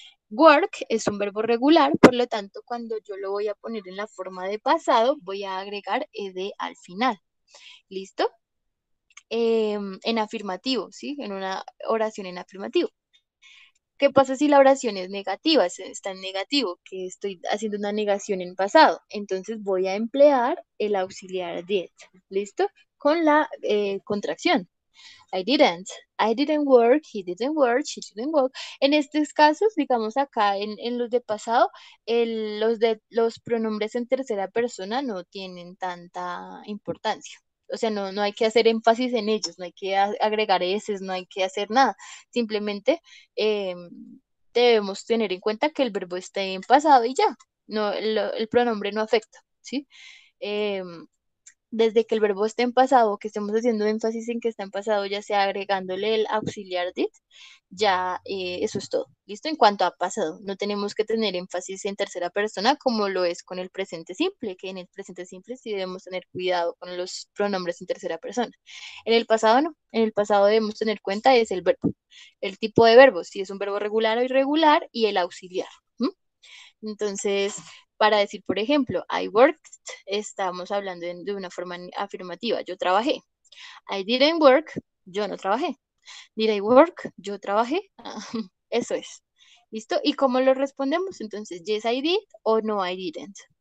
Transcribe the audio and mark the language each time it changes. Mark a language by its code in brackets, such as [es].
[es] Work es un verbo regular, por lo tanto, cuando yo lo voy a poner en la forma de pasado, voy a agregar ed al final. ¿Listo? En afirmativo, ¿sí? En una oración en afirmativo. ¿Qué pasa si la oración es negativa? Está en negativo, que estoy haciendo una negación en pasado. Entonces voy a emplear el auxiliar did. ¿Listo? Con la contracción. [en] I didn't work, he didn't work, she didn't work. [es] En estos casos, digamos acá en los de pasado, los pronombres en tercera persona no tienen tanta importancia. O sea, no hay que hacer énfasis en ellos, no hay que agregar eses, no hay que hacer nada. Simplemente debemos tener en cuenta que el verbo esté en pasado y ya. No, el pronombre no afecta, ¿sí? Em, Desde que el verbo esté en pasado, que estemos haciendo énfasis en que está en pasado, ya sea agregándole el auxiliar did, ya eso es todo. ¿Listo? En cuanto a pasado, no tenemos que tener énfasis en tercera persona como lo es con el presente simple, que en el presente simple sí debemos tener cuidado con los pronombres en tercera persona. En el pasado no, en el pasado debemos tener cuenta es el verbo, el tipo de verbo, si es un verbo regular o irregular y el auxiliar. Entonces, para decir, por ejemplo, I worked, estamos hablando de una forma afirmativa. Yo trabajé. [en] I didn't work, [es] yo no trabajé. [en] Did I work? [es] Yo trabajé. Eso es. ¿Listo? ¿Y cómo lo respondemos? Entonces, [en] yes, I did o no, I didn't.